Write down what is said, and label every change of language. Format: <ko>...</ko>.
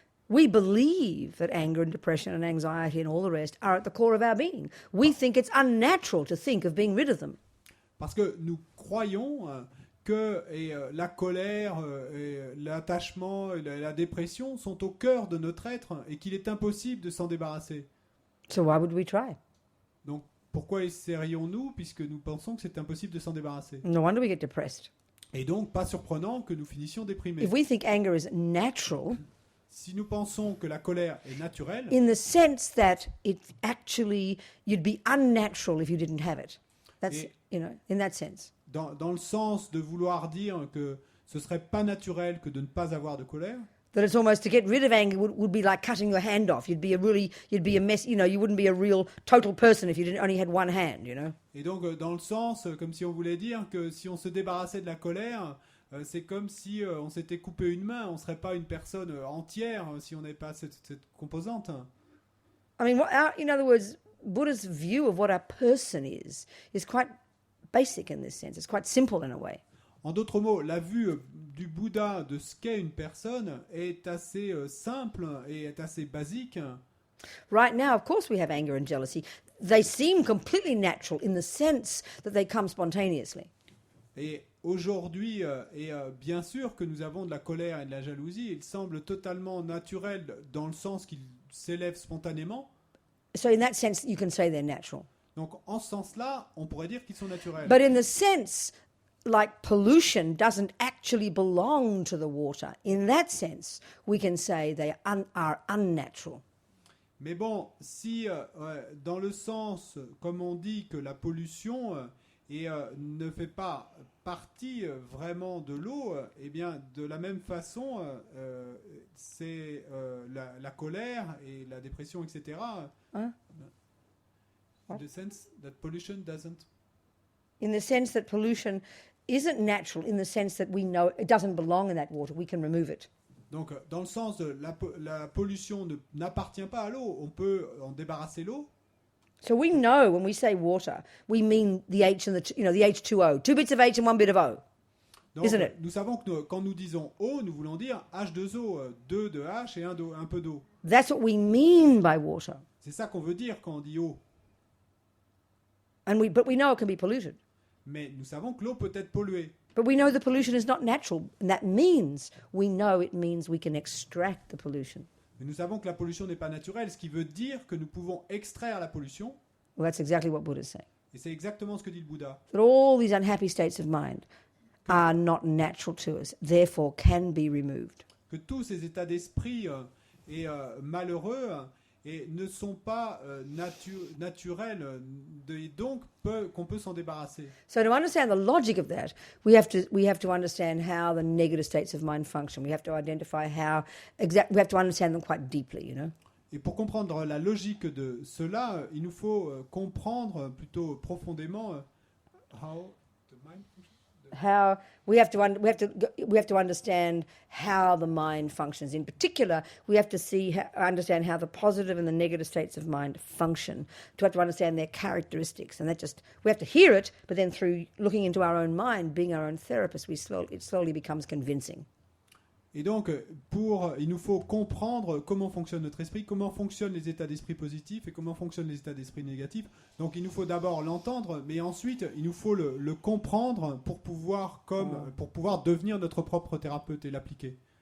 <en>We believe that anger and depression and anxiety and all the rest are at the core of our being. We think it's unnatural to think of being rid of them.</en> <fr>Parce que nous croyons que la colère, l'attachement, la dépression sont au cœur de notre être et qu'il est impossible de s'en débarrasser.</fr> <en>So why would we try?</en> <fr>Donc pourquoi essayerions-nous puisque nous pensons que c'est impossible de s'en débarrasser?</fr> <en>No wonder we get depressed.</en> <fr>Et donc pas surprenant que nous finissions déprimés.</fr> <en>If we think anger is natural,</en> <fr>si nous pensons que la colère est naturelle,</fr> <en>in the sense that it actually, you'd be unnatural if you didn't have it. That's, in that sense.</en> <fr>Dans le sens de vouloir dire que ce serait pas naturel que de ne pas avoir de colère,</fr> <en>That it's almost to get rid of anger would be like cutting your hand off. You'd be a mess. You wouldn't be a real total person if you only had one hand.</en> <fr>Et donc, dans le sens, comme si on voulait dire que si on se débarrassait de la colère, c'est comme si on s'était coupé une main. On ne serait pas une personne entière si on n'avait pas cette composante.</fr> <en>I mean, in other words, Buddha's view of what a person is quite basic in this sense. It's quite simple in a way.</en> <fr>En d'autres mots, la vue du Bouddha de ce qu'est une personne est assez simple et est assez basique.</fr> <en>Right now, of course, we have anger and jealousy. They seem completely natural in the sense that they come spontaneously.</en> <fr>Et aujourd'hui, bien sûr que nous avons de la colère et de la jalousie, il semble totalement naturel dans le sens qu'ils s'élèvent spontanément.</fr> <en>So in that sense, you can say they're natural.</en> <fr>Donc en ce sens-là, on pourrait dire qu'ils sont naturels.</fr> <en>But in the sense, like pollution doesn't actually belong to the water, in that sense, we can say they are unnatural.</en> <fr>Mais bon, si dans le sens, comme on dit que la pollution ne fait pas partie vraiment de l'eau, eh bien, de la même façon, c'est la colère et la dépression, etc. Huh?</fr> <en>In the sense that pollution doesn't. In the sense that pollution isn't natural, in the sense that we know it doesn't belong in that water, we can remove it.</en> <fr>Donc, dans le sens de la pollution n'appartient pas à l'eau, on peut en débarrasser l'eau.</fr> <en>So we know when we say water, we mean the H and the H2O, 2 bits of H and 1 bit of O.</en> <fr>Donc,</fr> <en>Isn't it?</en> <fr>nous savons que quand nous disons eau, nous voulons dire H2O, 2 de H et un peu d'eau.</fr> <en>That's what we mean by water.</en> <fr>C'est ça qu'on veut dire quand on dit eau.</fr> <en>But we know it can be polluted.</en> <fr>Mais nous savons que l'eau peut être polluée.</fr> <en>But we know the pollution is not natural, and that means we can extract the pollution.</en> <fr>Mais nous savons que la pollution n'est pas naturelle, ce qui veut dire que nous pouvons extraire la pollution.</fr> <en>Well, that's exactly what Buddha's saying.</en> <fr>Et c'est exactement ce que dit le Bouddha.</fr> <en>That all these unhappy states of mind are not natural to us, therefore can be removed.</en> <fr>Que tous ces états d'esprit malheureux et ne sont pas naturels, et donc qu'on peut s'en débarrasser.</fr> <en>So to understand the logic of that, we have to understand how the negative states of mind function. We have to identify we have to understand them quite deeply,</en> <fr>Et pour comprendre la logique de cela, il nous faut comprendre plutôt profondément</fr> <en>how the mind functions. How we have to understand how the mind functions. In particular, we have to understand how the positive and the negative states of mind function. To have to understand their characteristics, and we have to hear it. But then, through looking into our own mind, being our own therapist, it slowly becomes convincing.</en> <fr>Et donc, il nous faut comprendre comment fonctionne notre esprit, comment fonctionnent les états d'esprit positifs et comment fonctionnent les états d'esprit négatifs. Donc, il nous faut d'abord l'entendre, mais ensuite, il nous faut le comprendre pour pouvoir devenir notre propre thérapeute et l'appliquer.</fr>